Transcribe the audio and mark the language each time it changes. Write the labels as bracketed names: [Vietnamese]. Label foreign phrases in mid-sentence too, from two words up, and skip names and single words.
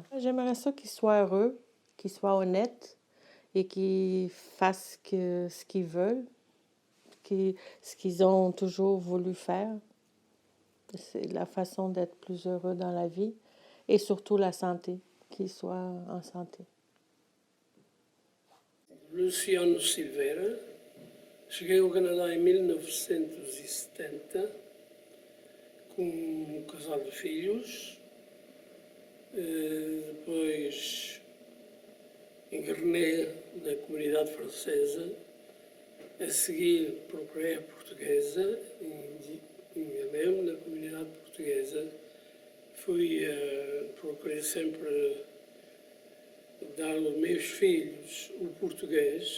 [French] J'aimerais ça qu'ils soient heureux, qu'ils soient honnêtes et qu'ils fassent ce qu'ils veulent, ce qu'ils ont toujours voulu faire. C'est la façon d'être plus heureux dans la vie et surtout la santé, qu'ils soient en santé. [Portuguese] Luciano Silveira, cheguei ao Canadá em 1970 com um casal de filhos, depois engrenei na comunidade francesa, a seguir procurei a portuguesa, enganei-me na comunidade portuguesa, procurei sempre dar aos meus filhos o português.